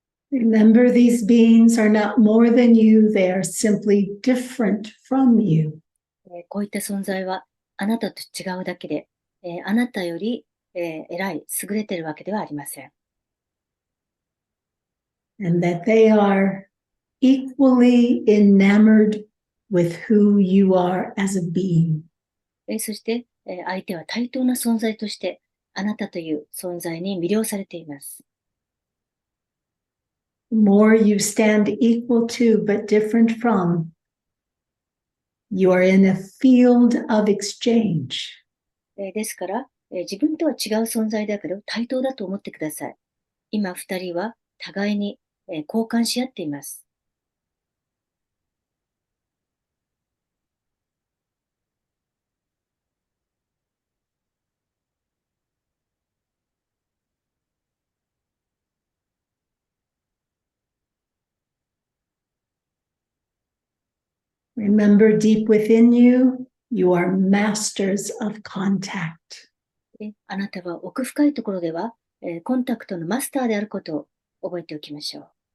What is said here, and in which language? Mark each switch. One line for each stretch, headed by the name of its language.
English: Remember, these beings are not more than you. They are simply different from you.
Japanese: こういった存在はあなたと違うだけで、あなたより、偉い、優れているわけではありません。
English: And that they are equally enamored with who you are as a being.
Japanese: そして、相手は対等な存在として、あなたという存在に魅了されています。
English: The more you stand equal to but different from, you are in a field of exchange.
Japanese: ですから、自分とは違う存在だけど対等だと思ってください。今、二人は互いに、交換し合っています。
English: Remember, deep within you, you are masters of contact.
Japanese: あなたは奥深いところでは、コンタクトのマスターであることを覚えておきましょう。